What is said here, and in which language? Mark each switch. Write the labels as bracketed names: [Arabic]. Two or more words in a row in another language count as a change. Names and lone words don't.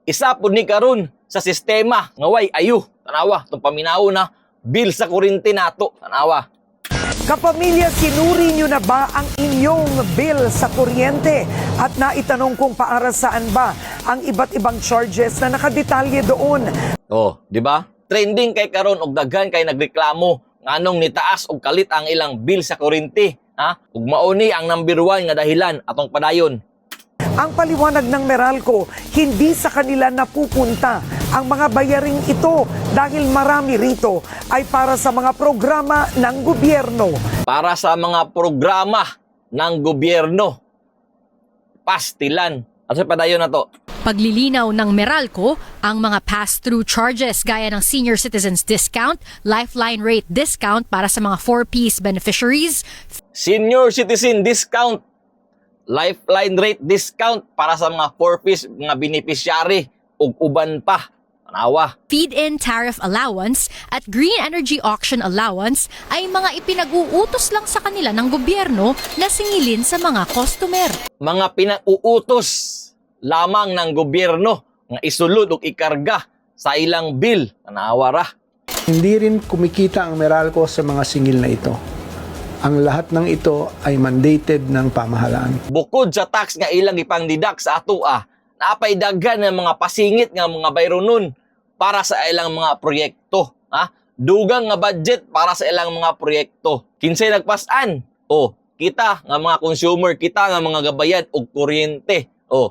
[Cebuano] isa pud ni karon sa sistema nga way ayo. Tanawa, itong paminaw na bill sa kuryente nato. Tanawa. [Filipino] Kapamilya, sinuri nyo na ba ang inyong bill sa kuryente? At naitanong kung para saan ba ang iba't ibang charges na nakadetalye doon. Oh, di ba? [Cebuano] Trending kay karon og daghan kay nagreklamo nganong nitaas og kalit ang ilang bill sa kuryente. Ha? Ug mao ni ang number 1 nga dahilan atong padayon. [Filipino] Ang paliwanag ng Meralco, hindi sa kanila napupunta ang mga bayaring ito dahil marami rito ay para sa mga programa ng gobyerno. Para sa mga programa ng gobyerno. [Cebuano] Pastilan. Asa padayon na to? [Filipino] Paglilinaw ng Meralco, ang mga [English] pass-through charges [Filipino] gaya ng [English] senior citizens discount, lifeline rate discount [Filipino] para sa mga 4Ps beneficiaries, [English] Senior citizen discount, lifeline rate discount [Cebuano] para sa mga 4Ps mga beneficiary ug uban pa. Tanawa. [English] feed-in tariff allowance [Filipino] at [English] green energy auction allowance [Filipino] ay mga ipinag-uutos lang sa kanila ng gobyerno na singilin sa mga customer. Mga pinag-uutos lamang ng gobyerno [Cebuano] nga isulod ug ikarga sa ilang bill. Tanawa ra. [Filipino] Hindi rin kumikita ang Meralco sa mga singil na ito. Ang lahat ng ito ay mandated ng pamahalaan. [Cebuano] Bukod sa tax nga ilang ipang-deduct sa atoa, napay daghan ng mga pasingit nga mga bayro nun para sa ilang mga proyekto. Ha? Dugang nga budget para sa ilang mga proyekto. Kinsay nagpasan? O, kita nga mga consumer, kita nga mga gabayan og kuryente.